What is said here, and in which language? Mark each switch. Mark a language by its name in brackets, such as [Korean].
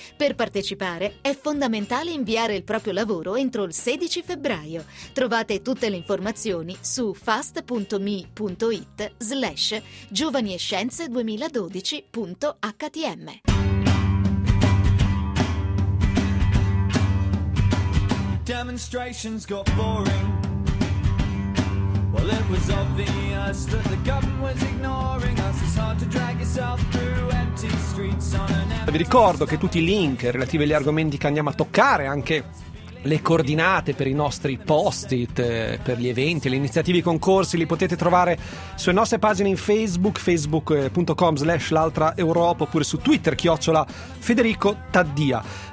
[Italian] Per partecipare è fondamentale inviare il proprio lavoro entro il 16 febbraio. Trovate tutte le informazioni su fast.me.it/giovanienscienze2012.htm. [English] Demonstrations got boring. Well, it was obvious that the government was ignoring us. It's hard to drag yourself through empty streets on an empty. [Italian] Vi ricordo che tutti i link relativi agli argomenti che andiamo a toccare, anche le coordinate per i nostri post-it, per gli eventi, le iniziative, i concorsi, li potete trovare sulle nostre pagine in Facebook, facebook.com/l'altra Europa, oppure su Twitter, @FedericoTaddia.